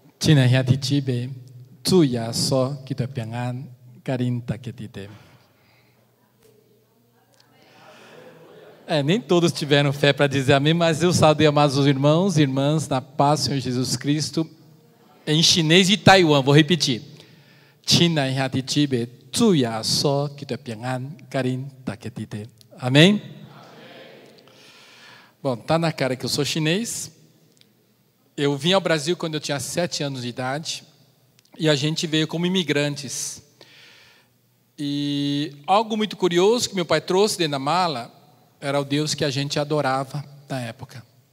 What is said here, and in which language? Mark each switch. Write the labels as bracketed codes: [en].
[nan] 亲爱兄弟姊妹，主耶稣基督平安，甲恁大家伫。 [pt] Nem todos tiveram fé para dizer amém, mas eu saudei, amados irmãos e irmãs, na paz do Senhor Jesus Cristo, em chinês de Taiwan. Vou repetir. [nan] 亲爱兄弟姊妹，主耶稣基督平安，甲恁大家伫。 [pt] Amém? Bom, tá na cara que eu sou chinês. Eu vim ao Brasil quando eu tinha 7 anos de idade e a gente veio como imigrantes. E algo muito curioso que meu pai trouxe dentro da mala era o Deus que a gente adorava na época.